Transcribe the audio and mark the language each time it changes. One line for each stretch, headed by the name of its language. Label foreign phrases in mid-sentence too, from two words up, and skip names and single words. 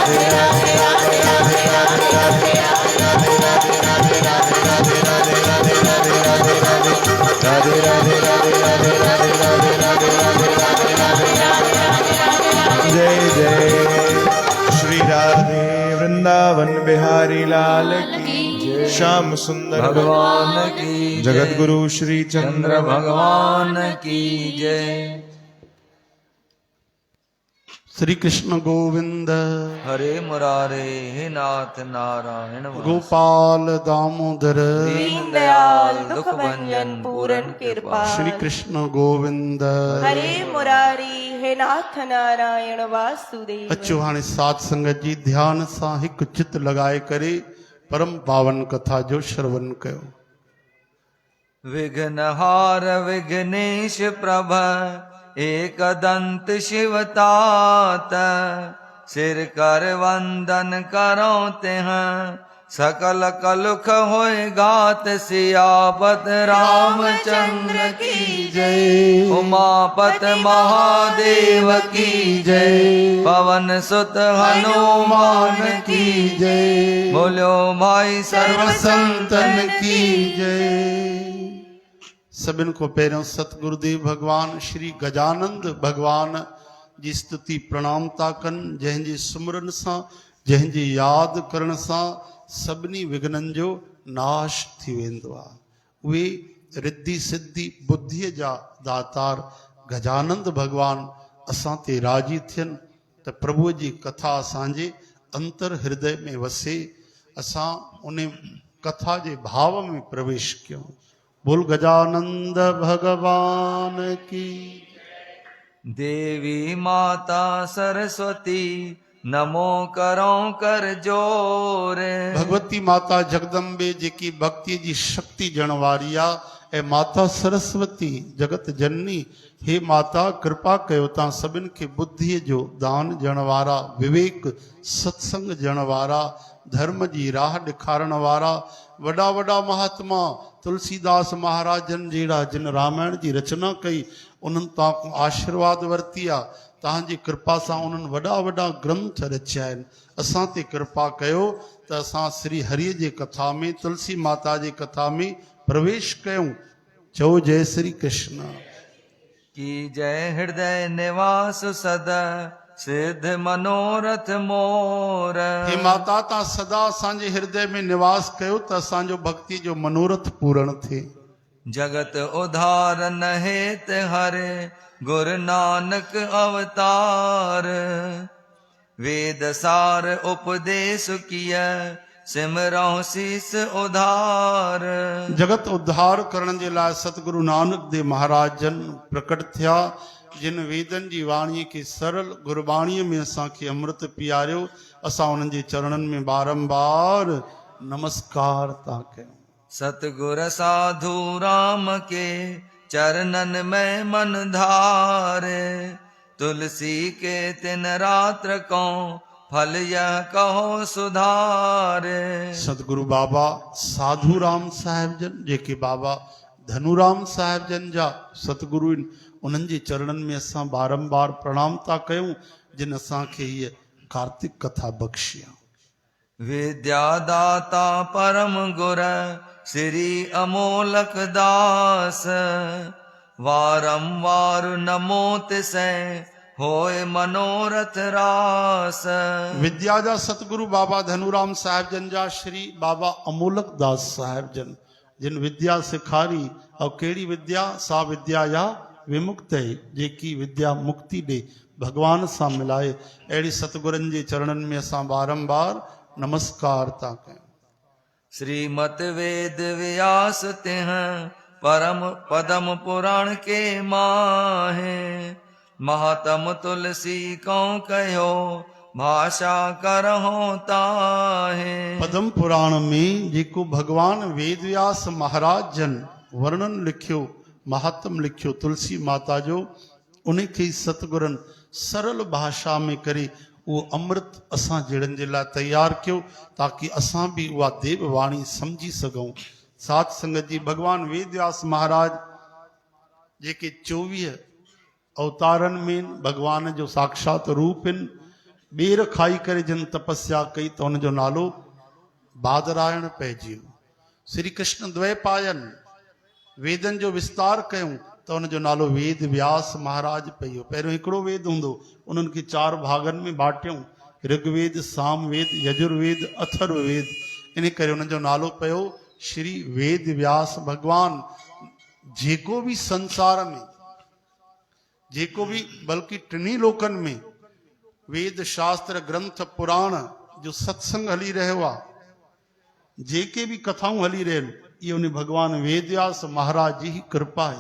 Hindi: जय जय श्री राधे वृंदावन बिहारी लाल की श्याम सुंदर भगवान की जगत गुरु श्री चंद्र भगवान की जय श्री कृष्ण गोविंद हरे मुरारे हे नाथ नारायण वासुदेव। गोपाल दामोदर दीन दयाल दुख भंजन पूरन कृपा श्री कृष्ण गोविंद हरे मुरारी हे नाथ नारायण वासुदेव
Sindhi: अचो हाणे साध संगत जी ध्यान सां हिकु चित लॻाए करे परम पावन कथा जो श्रवण कयो।
Hindi: विघ्नहार विघ्नेश प्रभ एकदंत शिव तात सिर कर वंदन करो तेह सकल कलुख होय गात सियापत रामचंद्र की जय उमापत महादेव की जय पवन सुत हनुमान की जय बोलो भाई सर्व संतन की जय।
Sindhi: सभिनि को पहिरियों सतगुरुदेव भगवान श्री गजानंद भगवान जी स्तुति प्रणाम था कनि जंहिंजे सुमरन सां जंहिंजे यादि करण सां सभिनी विघ्ननि जो नाश थी वेंदो आहे। उहे रिद्धि सिद्धि बुद्धीअ जा दातार गजानंद भगवान असां ते राजी थियनि त प्रभुअ जी कथा असांजे अंतर हृदय में वसे असां उन कथा जे भाव में प्रवेश कयूं।
Hindi: बोल गजानंद भगवान की देवी माता सरस्वती नमो करो कर जोर
Sindhi: भगवती माता जगदम्बे जेकी भक्ति जी शक्ति जण वारी आहे ऐं माता सरस्वती जगत जननी हे माता कृपा कयो तव्हां सभिनि खे बुद्धीअ जो दान ॾियण वारा विवेक सत्संग ॾियण वारा धर्म जी राह ॾेखारण वारा वॾा वॾा महात्मा तुलसीदास महाराजन जहिड़ा जिन रामायण जी रचना कई उन्हनि तव्हां आशीर्वाद वरिती आहे। तव्हांजी कृपा सां उन्हनि वॾा वॾा ग्रंथ रचिया आहिनि। असां ते कृपा कयो त असां श्री हरिअ जे कथा में तुलसी माता जे कथा में प्रवेश कयूं। चओ
Hindi: जय श्री कृष्ण। की जय हृदय निवास सदा सिद्ध मनोरथ मोर।
Sindhi: हे माता तव्हां सदा असांजे हृदय में निवास कयो त असांजो भक्ति जो मनोरथ पूर्ण थिए।
Hindi: जगत उधारन हेत हरे गुरु नानक अवतार। वेद सार उपदेश किया सिमरऊं शीस उधार।
Sindhi: जगत उद्धार करण जे लाइ सतगुरु नानक देव महाराज जन प्रकट थिया, जिन वेदन जी वाणीअ खे सरल गुरबाणीअ में असांखे अमृत पीआरियो। असां उन्हनि जे चरणनि में बारंबार नमस्कार था कयूं।
Hindi: सतगुर साधु राम के चरणन में मन धारे। तुलसी के तिन रात्र को फल यह कहो सुधारे।
Sindhi: सतगुरु बाबा साधु राम साहिब जन जेके बाबा धनुराम साहिब जन जा सतगुरु उन्हनि जे चरणनि में असां बारंबार प्रणाम था कयूं, जिन असांखे हीअ कार्तिक कथा बख़्शिया।
Hindi: विद्यादाता परम गुर श्री अमोलक दास। वारंवार नमो तिसै होए मनोरथ रास।
Sindhi: विद्या जा सतगुरु बाबा धनुराम साहिब जन जा श्री बाबा अमोलक दास साहिब जन जिन विद्या सिखारी, और कहिड़ी विद्या?
Sanskrit: सा विद्या या विमुक्त
Sindhi: है जेकी विद्या मुक्ति दे, भगवान सां मिलाए। अहिड़ी सतगुरनि जे चरणनि में असां बारंबार नमस्कार था कयूं।
Hindi: श्रीमत वेद व्यास तिह परम पदम पुराण के माहे। महात्म तुलसी को कहो भाषा करहो ताहे।
Sindhi: पद्म पुराण में जेको भगवान वेद व्यास महाराज जन वर्णन लिखियो, महात्म लिखियो तुलसी माता जो, उनखे सतगुरन सरल भाषा में करे वो अमृत असां जहिड़नि जे लाइ तैयार कयो, ताकि असां भी उहा देव वाणी समझी सघूं। साध संगत जी, भगवान वेद व्यास महाराज जेके 24 अवतारन में भगवान जो साक्षात रूप आहिनि, ॿेर खाई करे जिन तपस्या कई त हुनजो नालो बादरायण पइजी वियो। श्री कृष्ण द्वैपायन वेदन जो विस्तार कयूं त हुनजो नालो वेद व्यास महाराज पइयो। पहिरियों हिकिड़ो वेद हूंदो, उन्हनि खे 4 भागनि में बाटियूं, ऋग्वेद, सामवेद, यजुर्वेद, अथर्ववेद। इन करे हुनजो नालो पियो श्री वेद व्यास भगवान। जेको भी संसार में, जेको भी बल्कि टिनी लोकन में वेद शास्त्र ग्रंथ पुराण जो सत्संग हली रहियो आहे, जेके भी कथाऊं हली रहियूं,
Hindi: ये उन भगवान वेद व्यास महाराज जी ही कृपा है।